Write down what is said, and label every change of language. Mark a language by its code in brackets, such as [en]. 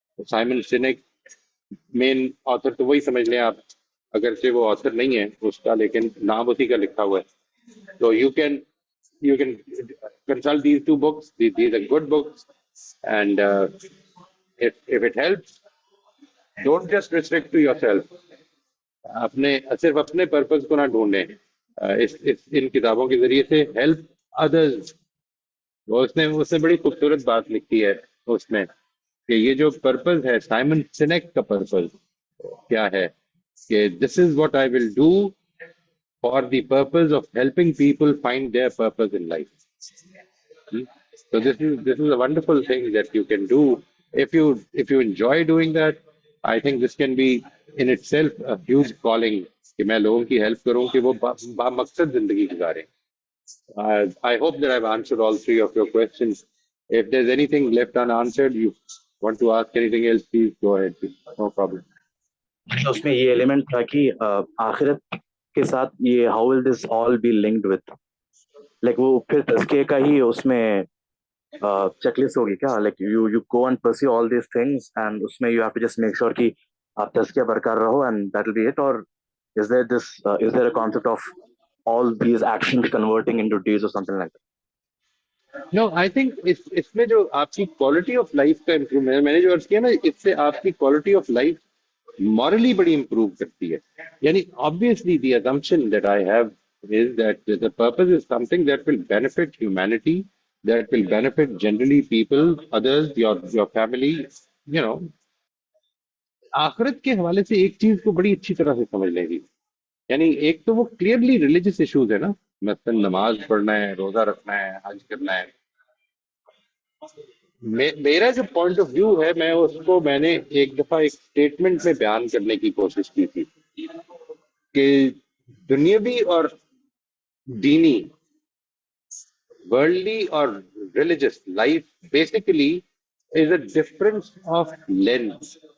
[ur] Simon سینک مین author تو وہی سمجھ لیں آپ, اگرچہ وہ آتھر نہیں ہے اس کا لیکن نام اسی کا لکھا ہوا ہے. [en] تو you can consult these two books. These are good books, and if it helps, don't just restrict to yourself. [ur] صرف اپنے پرپز کو نہ ڈھونڈیں. ان کتابوں کے ذریعے سے ہیلپ ادرز. اس نے بڑی خوبصورت بات لکھی ہے اس میں کہ یہ جو پرپز ہے سائمن سینیک کا پرپز کیا ہے کہ [en] This is what I will do for the purpose of helping people find their purpose in life. So this is a wonderful thing that you can do if you enjoy doing that. I think this can be in itself a huge calling [ur] کہ میں لوگوں کی help کروں کہ وہ بامقصد زندگی گزاریں. [en] I hope that I've answered all three of your questions. If there's anything left unanswered, you want to ask anything else, please go ahead. No problem. [ur] اس میں یہ ایلیمنٹ تھا کہ آخرت کے ساتھ یہ [en] how will this all be linked with, like [ur] وہ پھر تزکیے کا ہی اس میں چیک لسٹ ہوگی کیا, [en] like you go and pursue all these things and اس میں you have to just make sure [ur] کہ آپ تزکیہ برقرار رہو [en] and that will be it, or is there a concept of all these actions converting into deeds or something like that? No, I think [ur] اس میں جو آپ کی کوالٹی آف لائف کا امپروومنٹ میں نے جو عرض کیا نا, اس سے آپ کی کوالٹی آف لائف مورلی بڑی امپروو کرتی ہے. [en] یعنی obviously the assumption that I have is that the purpose is something that will benefit humanity, that will benefit generally people, others, your family, you know. [ur] آخرت کے حوالے سے ایک چیز کو بڑی اچھی طرح سے سمجھ لیں گی. یعنی ایک تو وہ کلیئرلی ریلیجس ایشوز ہے نا, مثلا نماز پڑھنا ہے, روزہ رکھنا ہے, حج کرنا ہے. میرا جو پوائنٹ آف ویو ہے میں نے ایک دفعہ ایک اسٹیٹمنٹ میں بیان کرنے کی کوشش کی تھی کہ دنیاوی اور دینی, ورلڈلی اور religious life basically is a difference of lens.